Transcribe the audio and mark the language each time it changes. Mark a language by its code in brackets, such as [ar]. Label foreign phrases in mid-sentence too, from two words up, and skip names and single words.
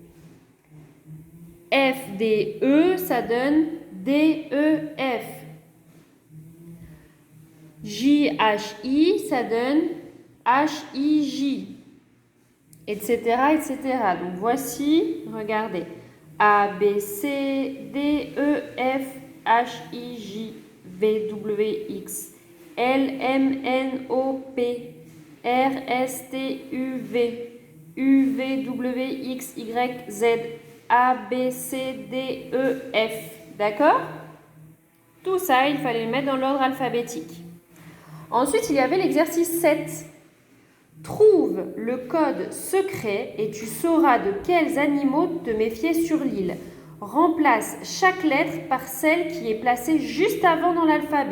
[fr] F, D, E, ça donne D, E, F. J, H, I, ça donne H, I, J. Etc., etc. Donc voici, regardez. A, B, C, D, E, F, H, I, J. V, W, X, L, M, N, O, P, R, S, T, U, V, W, X, Y, Z, A, B, C, D, E, F. D'accord? Tout ça, il fallait le mettre dans l'ordre alphabétique. Ensuite, il y avait l'exercice 7. Trouve le code secret et tu sauras de quels animaux te méfier sur l'île. Remplace chaque lettre par celle qui est placée juste avant dans l'alphabet.